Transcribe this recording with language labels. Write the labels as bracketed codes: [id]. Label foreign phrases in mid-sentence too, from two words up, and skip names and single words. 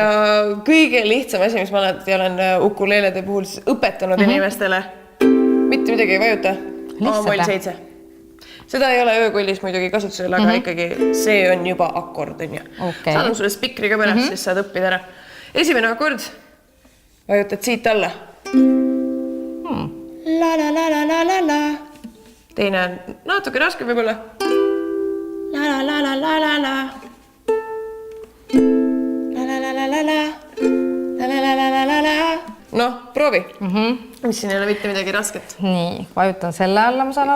[et] Ja kõige lihtsam asi, mis ma olen ukuleelede puhul õpetanud inimestele, mitte midagi ei vajuta. A-moll 7. Seda ei ole öökullis muidugi kasutusel, aga ikkagi see on juba akord. Saan sulle spikri ka pärast, siis saad õppida ära. Esimene akord vajutad siit alla. La la la la la la la. Teine on natuke raske võib-olla. La la la la la la la. La la la la la la. La la la la la la la. Noh, proovi. Mis siin ei ole mitte midagi rasket. Nii, vajutan selle alla, ma saan aru.